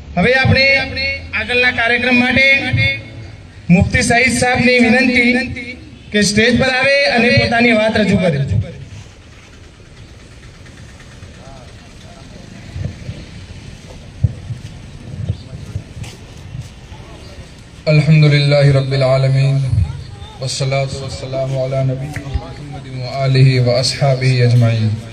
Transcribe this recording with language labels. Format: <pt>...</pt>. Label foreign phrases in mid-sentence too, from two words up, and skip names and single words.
<gu>હવે આપણે આગળના કાર્યક્રમ માટે મુફ્તી સઈદ સાહેબની વિનંતી કે સ્ટેજ પર આવે અને પોતાની વાત રજૂ કરે.</gu> <ar>الحمدللہ رب العالمین والصلاة والسلام علی نبی محمد وآلہ واصحابہ اجمعین.</ar>